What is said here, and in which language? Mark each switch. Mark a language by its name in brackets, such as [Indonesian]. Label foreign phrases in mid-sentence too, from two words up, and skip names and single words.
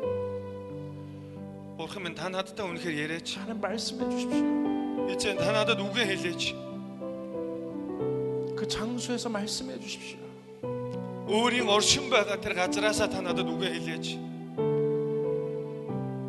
[Mongolian] Бурхан минь та надтай үнэхээр яриач. [Korean] 하나님, 말씀해 주십시오. [Mongolian] Эзэн та надад үгээ хэлээч. [Korean] 그 장소에서 말씀해 주십시오. [Mongolian] Өөрийн оршин байгаа тэр газараасаа та надад үгээ хэлээч.